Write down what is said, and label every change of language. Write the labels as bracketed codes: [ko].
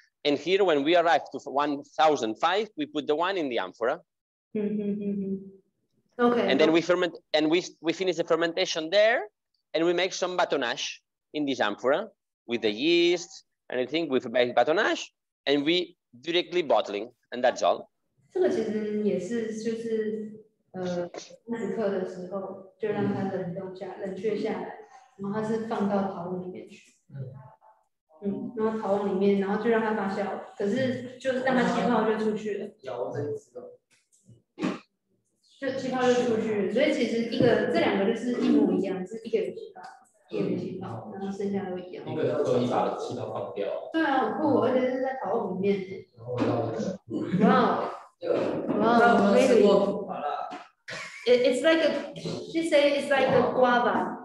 [en] And here, when we arrive to 1005, we put the wine in the amphora. Okay. And then we ferment, and we finish the fermentation there, and we make some batonnage in this amphora with the yeast and everything. We make batonnage, and we directly bottling, and that's all. [zh] 这个其实也是就是30克的时候就让它冷却下来，然后它是放到陶瓮里面去，然后陶瓮里面，然后就让它发酵，可是就是让它气泡就出去了，就气泡就出去了，所以其实这两个就是一模一样，是一个有气泡，一个没气泡，然后剩下都一样。一个刻意把气泡放掉。对啊，很酷，而且是在陶瓮里面。 [en] 哇。Wow, really? It's like she said it's like a guava.